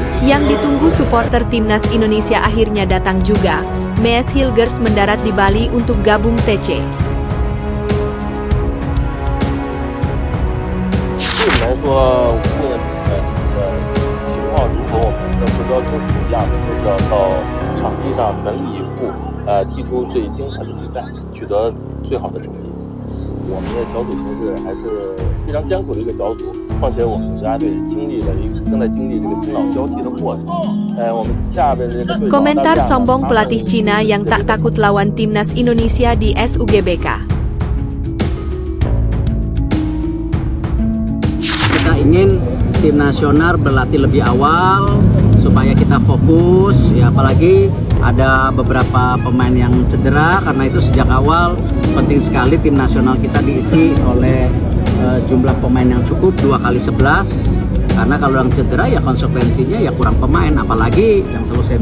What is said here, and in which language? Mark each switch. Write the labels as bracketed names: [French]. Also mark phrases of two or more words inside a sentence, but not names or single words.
[Indonesian] Yang ditunggu supporter timnas Indonesia akhirnya datang juga. Mees Hilgers mendarat di Bali untuk gabung TC. [Chinese] 来说，无论情况如何，我们的目标都是一样的，就是要到场地上全力以赴，踢出最精彩的比赛，取得最好的成绩。我们的小组形势还是非常艰苦的一个小组，况且我们国家队正在经历这个新老交替的过程。我们下边这个对手 [Indonesian] Komentar sombong pelatih Cina yang tak takut lawan timnas Indonesia di SUGBK. Kita ingin tim nasional berlatih lebih awal supaya kita fokus, ya apalagi ada beberapa pemain yang cedera, karena itu sejak awal penting sekali tim nasional kita diisi oleh jumlah pemain yang cukup 2x11, karena kalau yang cedera ya konsekuensinya ya kurang pemain, apalagi yang selalu saya bilang.